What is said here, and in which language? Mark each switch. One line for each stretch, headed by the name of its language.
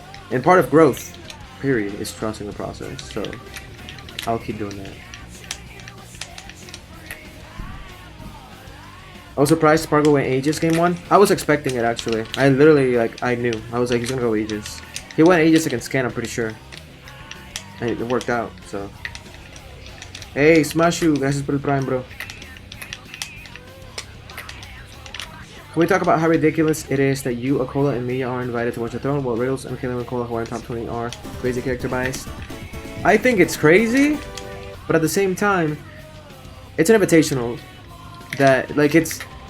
English: And part of growth, period, is trusting the process. So, I'll keep doing that. I was surprised Spargo went Aegis game 1. I was expecting it, actually. I literally, like, I knew. I was like, he's gonna go Aegis. He went Aegis against Scan, I'm pretty sure. And it worked out, so.
Spanish: Hey, Smashu, gracias por el Prime, bro.
English: Can we talk about how ridiculous it is that you, Akola, and Mia are invited to watch the throne, while Riddles and Caleb and Akola, who are in top 20, are crazy character bias? I think it's crazy, but at the same time, it's an invitational that, like, it's...